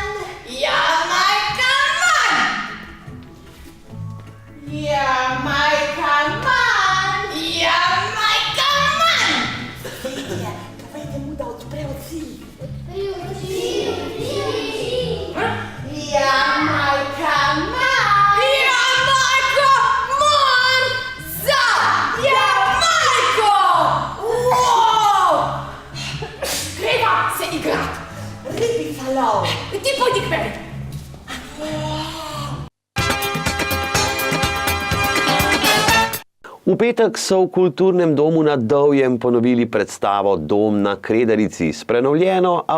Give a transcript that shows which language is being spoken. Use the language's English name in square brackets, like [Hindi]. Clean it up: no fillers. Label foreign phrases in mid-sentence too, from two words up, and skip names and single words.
[Slovenian] Jamajka, man! Jamajka, man! Jamajka, man! Povejte mu, da odpre oči. Jamajka, man! Jamajka, man! Za Jamajko! Wow! Greva se igrat! Ribica lov. Ti pojdi k meni! V petek so v kulturnem domu na Dovjem ponovili predstavo Dom na Kredarici s prenovljeno, a